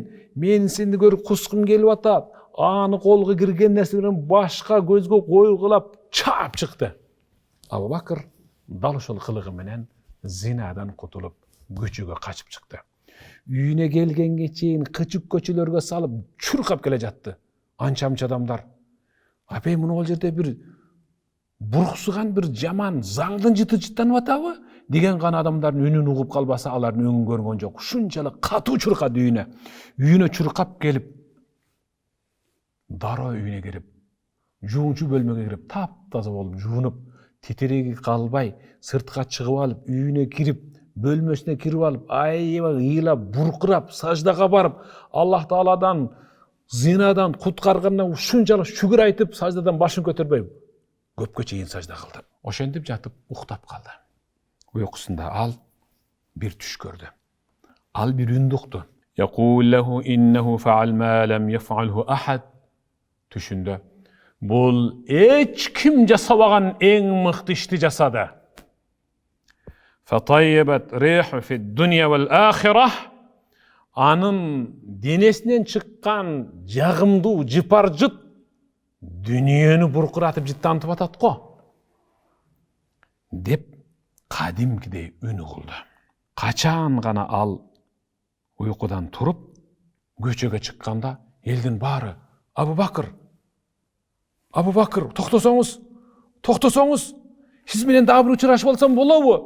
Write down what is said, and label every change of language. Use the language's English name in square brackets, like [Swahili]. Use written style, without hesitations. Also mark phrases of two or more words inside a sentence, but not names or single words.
[Kyrgyz] Мен сени көрүп кускум келип атат. Аны колго кирген нерселерин башка көзгө койгулап чаап чыкты. Абу Бакыр дал ошол кылыгы менен зинадан кутулуп, көчөгө качып чыкты. Үйүнө келгенге чейин кычык көчөлөргө салып чуркап келе жатты. Анча-мынча адамдар. Апей, муну ол жерде bir буруксуган bir жаман заңдын жыты жыттанып атабы? Деген гана адамдардын үнүн угуп калбаса, алардын өңүн көргөн жок. Ушунчалык катуу чуркады үйүнө. Үйүнө чуркап келип, дароо үйүнө кирип, жуунчу бөлмөгө кирип, таптаза болуп жуунуп, титиреги калбай, сыртка чыгып алып, үйүнө кирип, бөлмөсүнө кирип алып, айыбай ыйлап, буркурап, саждага барып, Аллах Тааладан зинадан куткарганына ушунчалык шүгүр айтып, саждадан башын көтөрбөй, көпкө чейин сажда кылды. Ошентип жатып уктап калды. Уйкусунда ал bir түш көрдү. Ал bir үндү укту. [Arabic] يقول له إنه فعل ما لم يفعله أحد. [Kyrgyz] Түшүндө бул эч ким жасабаган эң мыкты ишти жасады. [Arabic] فطابت ريحه في الدنيا والآخرة. [Kyrgyz] Анын денесинен чыккан жагымдуу жыпар жыт дүниөнү буркуратып жыттантып атат го, деп кадимкидей үн угулду. Качан гана ал уйкудан туруп көчөгө чыкканда элдин баары Абу Бакыр, токтосоңуз, сиз менен дагы бир учурашып алсам болобу?